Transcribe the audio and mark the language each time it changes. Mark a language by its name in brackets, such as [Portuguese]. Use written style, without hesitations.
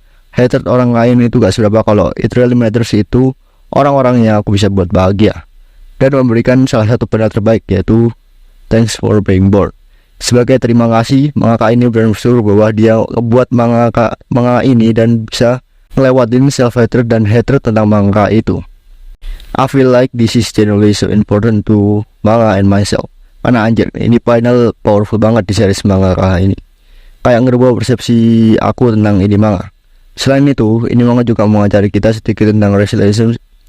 [Indonesian] Hatred orang lain itu gak seberapa kalau [English] it really matters [Indonesian] itu orang-orang yang aku bisa buat bahagia dan memberikan salah satu benda terbaik, yaitu [English] thanks for being born. [Indonesian] Sebagai terima kasih, mangaka ini bersyukur bahwa dia buat manga ini dan bisa ngelewatin self-hatred dan hatred tentang manga itu. [English] I feel like this is genuinely so important to manga and myself. [Indonesian] Karena anjir, ini final powerful banget di series manga ini. Kayak ngerubah persepsi aku tentang ini manga. Selain itu, ini manga juga mengajari kita sedikit tentang relationship.